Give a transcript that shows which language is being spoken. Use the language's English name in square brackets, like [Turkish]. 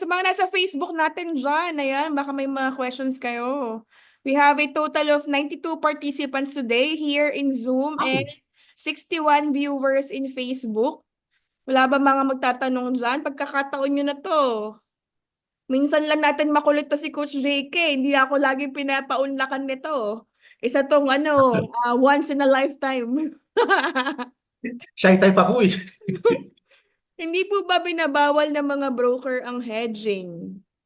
[Filipino] Sa mga nasa Facebook natin dyan, ayan, baka may mga questions kayo. [English] We have a total of 92 participants today here in Zoom and 61 viewers in Facebook. [Filipino] Wala ba mga magtatanong dyan? Pagkakataon nyo na to. Minsan lang natin makulit to si Coach JK. Hindi ako laging pinapaunlakan nito. Isa tong once in a lifetime. Shy type ako eh. Hindi po ba binabawal ng mga broker ang hedging?